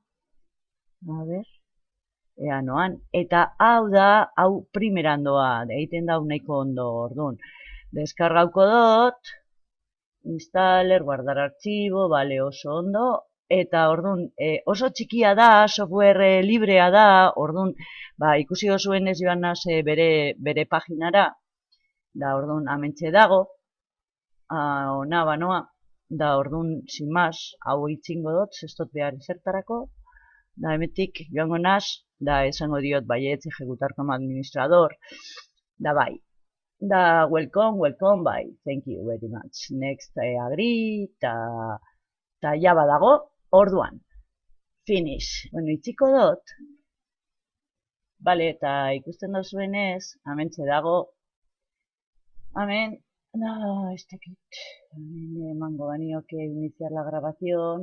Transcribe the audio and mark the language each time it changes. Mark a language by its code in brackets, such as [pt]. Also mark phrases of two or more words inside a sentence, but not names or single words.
[eu] a ber, ea noan, eta hau primeran doa, egiten da nahiko ondo, orduan, deskargauko dot, installer, [es] guardar archivo, [eu] bale, oso ondo, eta orduan oso txikia da, software librea da, orduan ikusi dozuen ez joan naz bere paginara, da orduan amentxe dago, ona banoa, da orduan [es] sin mas, [eu] hau itxingo dut, ez dut behar zertarako, da hemetik joango naz, da esango diot baietz [es] ejecutar como administrador, [eu] da bai. Da, welcome, bai, [en] thank you very much. Next, agree, [eu] ta jaba dago, orduan. Finish. Bueno, itxiko dut. Bale, eta ikusten da zuenez, amentxe dago. Hemen, ez dakit. Hemen emango banioke [es] iniciar la grabación.